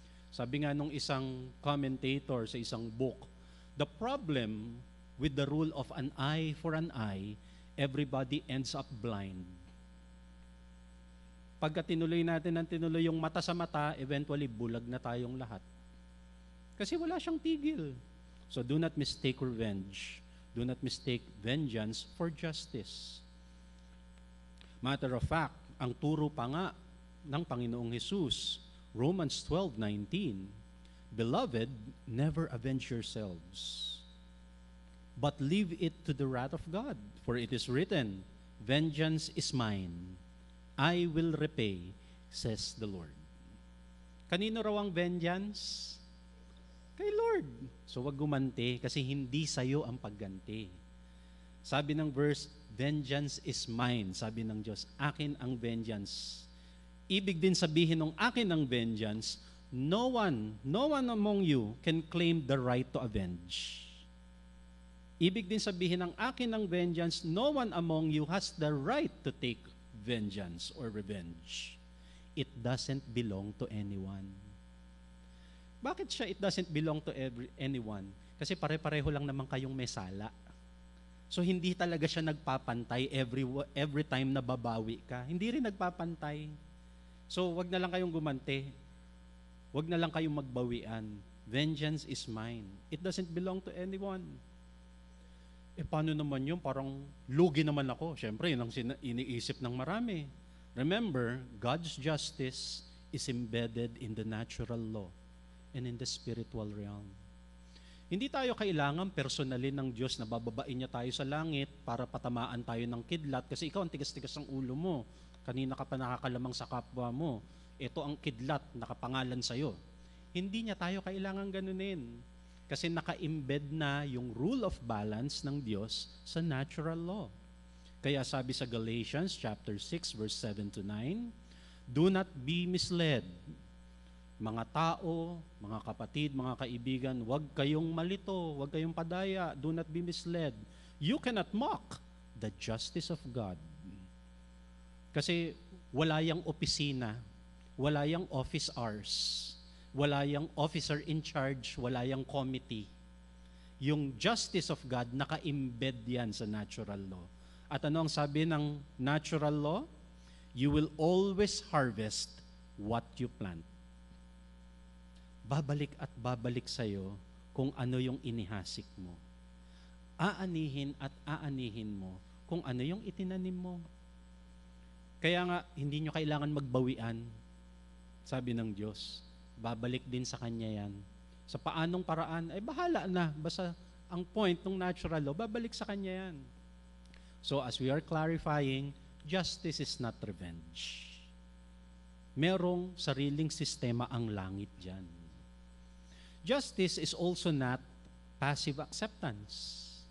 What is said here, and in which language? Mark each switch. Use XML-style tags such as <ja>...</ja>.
<tl>Sabi nga nung isang commentator sa isang book,</tl> <en>the problem with the rule of an eye for an eye, everybody ends up blind.</en> <tl>Pagka tinuloy natin ng tinuloy yung mata sa mata, eventually bulag na tayong lahat. Kasi wala siyang tigil.</tl> <en>So do not mistake revenge. Do not mistake vengeance for justice. Matter of fact,</en> <tl>ang turo pa nga ng Panginoong Hesus,</tl> <en>Romans 12:19, Beloved, never avenge yourselves, but leave it to the wrath of God. For it is written, Vengeance is mine, I will repay, says the Lord.</en> <tl>Kanino raw ang vengeance? Kay Lord. So wag gumanti kasi hindi sa'yo ang pagganti. Sabi ng verse,</tl> <en>vengeance is mine.</en> <tl>Sabi ng Diyos, akin ang vengeance. Ibig din sabihin ng akin ang vengeance,</tl> <en>no one among you can claim the right to avenge.</en> <tl>Ibig din sabihin ng akin ang vengeance,</tl> <en>no one among you has the right to take vengeance or revenge. It doesn't belong to anyone.</en> <tl>Bakit siya</tl> <en>it doesn't belong to anyone?</en> <tl>Kasi pare-pareho lang naman kayong may sala. So hindi talaga siya nagpapantay</tl> <en>every time</en> <tl>na babawi ka. Hindi rin nagpapantay. So wag na lang kayong gumante. Wag na lang kayong magbawian.</tl> <en>Vengeance is mine. It doesn't belong to anyone.</en> <tl>Paano naman yun? Parang lugi naman ako. Siyempre, yun ang iniisip ng marami.</tl> <en>Remember, God's justice is embedded in the natural law and in the spiritual realm.</en> <tl>Hindi tayo kailangan personalin ng Diyos na bababain niya tayo sa langit para patamaan tayo ng kidlat kasi ikaw ang tigas-tigas ng ulo mo. Kanina ka pa nakakalamang sa kapwa mo. Ito ang kidlat, nakapangalan sa'yo. Hindi niya tayo kailangan ganunin. Kasi naka-embed na yung rule of balance ng Diyos sa natural law. Kaya sabi sa</tl> <en>Galatians chapter 6 verse 7 to 9, do not be misled.</en> <tl>Mga tao, mga kapatid, mga kaibigan, huwag kayong malito, huwag kayong padaya,</tl> <en>do not be misled. You cannot mock the justice of God.</en> <tl>Kasi wala yang opisina, wala yang office hours, wala yang officer in charge, wala yang committee. Yung justice of God, naka-embed yan sa natural law. At ano ang sabi ng natural law?</tl> <en>You will always harvest what you plant.</en> <tl>Babalik at babalik sa'yo kung ano yung inihasik mo. Aanihin at aanihin mo kung ano yung itinanim mo. Kaya nga, hindi nyo kailangan magbawian, sabi ng Diyos. Babalik din sa Kanya yan. Sa paanong paraan, ay bahala na. Basta ang point ng natural law, babalik sa Kanya yan.</tl> <en>So as we are clarifying, justice is not revenge.</en> <tl>Merong sariling sistema ang langit dyan.</tl> <en>Justice is also not passive acceptance.</en>